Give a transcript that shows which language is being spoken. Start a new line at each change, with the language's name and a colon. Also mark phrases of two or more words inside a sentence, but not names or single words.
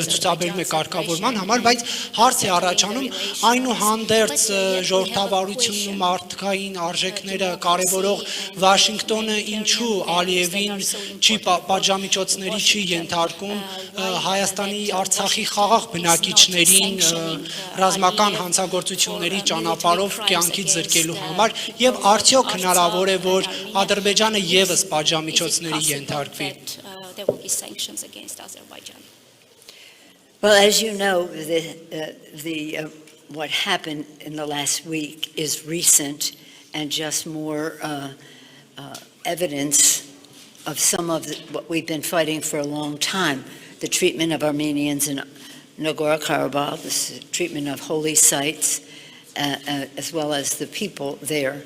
Armenian: ցուցաբերում է կարգավորման համար բայց հարց է առաջանում այնուհանդերձ ժողովրդավարությունն ու մարդկային արժեքները կարեւորող Վաշինգտոնը ինչու Ալիևին չի պատժամիջոցների չի ենթարկում Հայաստանի Արցախի խաղաղ բնակիչներին ռազմական հանցագործությունների ճանապարհով կյանքից զրկելու համար եւ արդյոք հնարավոր է որ Ադրբեջանը եւս պատժամիջոցների ենթարկվի
English: Well, as you know, what happened in the last week is recent and just more evidence of some of what we've been fighting for a long time, the treatment of Armenians in Nagorno-Karabakh, the treatment of holy sites, as well as the people there.